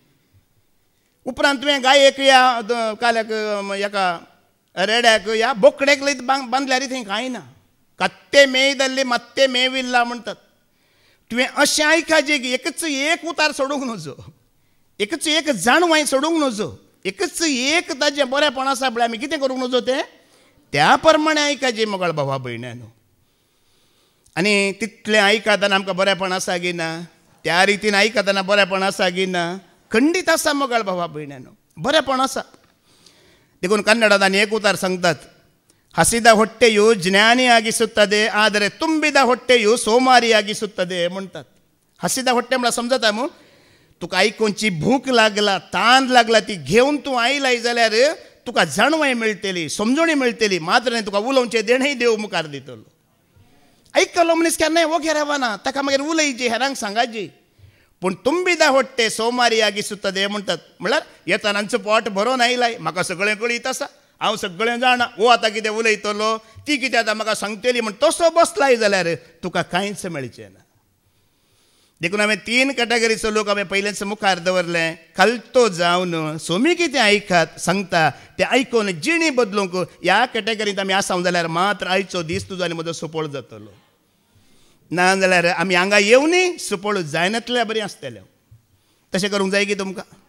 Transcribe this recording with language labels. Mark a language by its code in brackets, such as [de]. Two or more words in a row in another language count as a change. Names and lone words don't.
[kok] उपरांत तुवें गायेक या काल्याक हेका रेड्याक या बोकडेक लयत बांदल्यार थंय कांय ना कत्ते मेयदल्ली मत्ते मेविल्ला म्हणटात तुवें अशें आयकाचें की एकच एक उतार सोडूंक नजो एकच एक जाणवाय सोडूंक नजो एकच एक ताजें बरेंपण आसा पळय आमी कितें करूंक नजो तें त्या प्रमाणे आयकाचें मोगाळ भावा भयण्यानो आनी तितलें आयकतना आमकां बरेंपण आसा गी ना त्या रितीन आयकतना बरेंपण आसा गी ना खंडीत आसा मोगाळ भावा भयण्यानो बरेंपण आसा देखून कन्नडांत आनी एक उतार सांगतात [kn] ಹಸಿದ ಹೊಟ್ಟೆಯು ಜ್ಞಾನಿಯಾಗಿಸುತ್ತದೆ ಆದರೆ ತುಂಬಿದ ಹೊಟ್ಟೆಯು ಸೋಮಾರಿಯಾಗಿಸುತ್ತದೆ [kok] म्हणतात [kn] ಹಸಿದ ಹೊಟ್ಟೆ [kok] म्हळ्यार समजता मू तुका आयकोनची भूक लागला तान लागला ती घेवन तूं आयलाय जाल्यार तुका जाणवाय मेळटली समजणी मेळटली मात्र न्ही तुका उलोवचें देणय देव मुखार दितलो आयकलो मनीस केन्नाय वोगे रावना ताका मागीर उलयची हेरांक सांगाची पूण [kn] ತುಂಬಿದ ಹೊಟ್ಟೆ ಸೋಮಾರಿಯಾಗಿಸುತ್ತದೆ [kok] म्हणतात म्हळ्यार येतानांचो पोट भरोन आयलाय म्हाका सगळें कळीत आसा हांव सगळें जाणा वो आतां कितें उलयतलो ती कितें आतां म्हाका सांगतली म्हण तसो बसलाय जाल्यार तुका कांयच मेळचें ना देखून हांवें 3 कॅटेगरीचो लोक हांवें पयलेंच मुखार दवरलें कल्तो जावन सोमी कितें आयकात सांगता तें आयकून जिणी बदलूंक ह्या कॅटेगरींत आमी आसांव जाल्यार मात्र आयचो दीस तुजो आनी म्हजो सुपळ जातलो ना जाल्यार आमी हांगा येवनी सुपळ जायनातल्या बरीं आसतलें तशें करूंक जाय की तुमकां